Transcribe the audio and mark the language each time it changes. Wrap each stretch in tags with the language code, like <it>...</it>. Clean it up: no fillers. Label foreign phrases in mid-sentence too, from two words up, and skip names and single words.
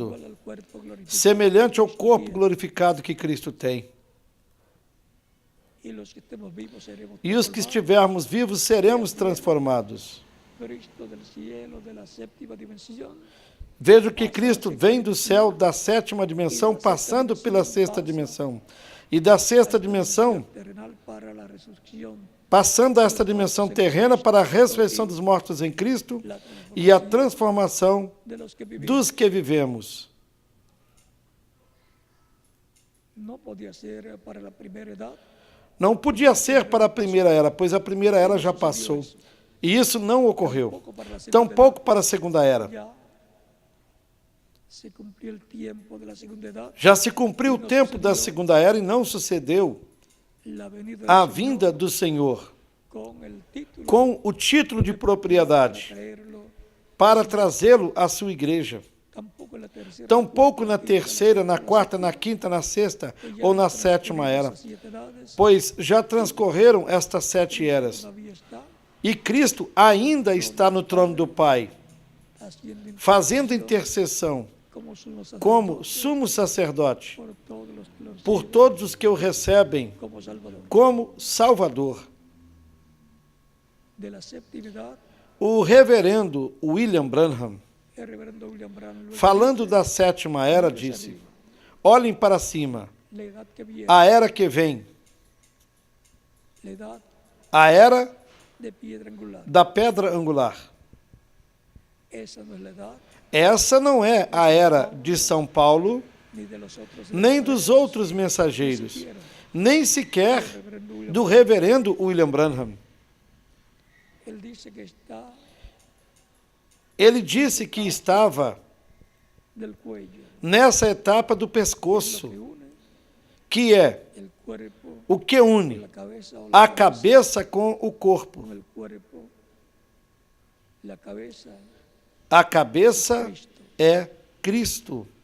<es>igual al cuerpo glorificado.</es> <pt>semelhante ao corpo glorificado que Cristo tem.</pt> <es>Y los que estemos vivos seremos</es> <pt>E os que estivermos vivos seremos transformados.</pt> <es>Cristo del cielo, de la séptima dimensión,</es> <pt>Vejo que Cristo vem do céu da 7ª dimensão, passando pela 6ª dimensão. E da 6ª dimensão,</pt> <es>terrenal para la resurrección,</es> <pt>passando a esta dimensão terrena para a ressurreição dos mortos em Cristo e a transformação</pt> <es>de los que vivimos.</es> <pt>dos que vivemos.</pt> <es>No podía ser para la primera edad,</es> <pt>Não podia ser para a primeira era, pois a primeira era já passou. E isso não ocorreu. Tampouco para a segunda era.</pt> <es>ya se cumplió el tiempo de la segunda edad,</es> <pt>Já se cumpriu o tempo da segunda era e não sucedeu</pt> <es>la venida</es> <pt>a</pt> <es>del</es> <pt>vinda do Senhor</pt> <es>con el título</es> <pt>com o título de propriedade</pt> <es>traerlo,</es> <pt>para trazê-lo à sua igreja.</pt> <es>tampoco en la tercera,</es> <pt>Tampouco na terceira, na quarta, na quinta, na sexta ou na 7ª era,</pt> <es>esas 7 edades,</es> <pt>pois já transcorreram estas 7 eras.</pt> <es>todavía está</es> <pt>E Cristo ainda está no trono do Pai,</pt> <es>haciendo</es> <pt>fazendo intercessão</pt> <es>como sumo sacerdote</es> <pt>como sumo sacerdote</pt> <es>por todos los que lo</es> <pt>por todos os que o recebem</pt> <es>como Salvador.</es> <pt>como Salvador.</pt> <es>De la séptima edad,</es> <pt>O reverendo William Branham,</pt> <es>el reverendo William Branham luego</es> <pt>falando</pt> <es>dice,</es> <pt>da 7ª era, disse: olhem para cima,</pt> <es>la edad que viene,</es> <pt>a era que vem,</pt> <es>la edad</es> <pt>a era</pt> <es>de piedra angular.</es> <pt>da pedra angular.</pt> <es>Esa no es la edad</es> <pt>Essa não é a era de São Paulo,</pt> <es>ni de los otros</es> <pt>nem dos outros mensageiros, nem sequer do reverendo William Branham.</pt> <es>Él dice que está</es> <pt>Ele disse que estava</pt> <es>del cuello,</es> <pt>nessa etapa do pescoço, que é o que une a cabeça com o corpo. A cabeça é Cristo.</pt>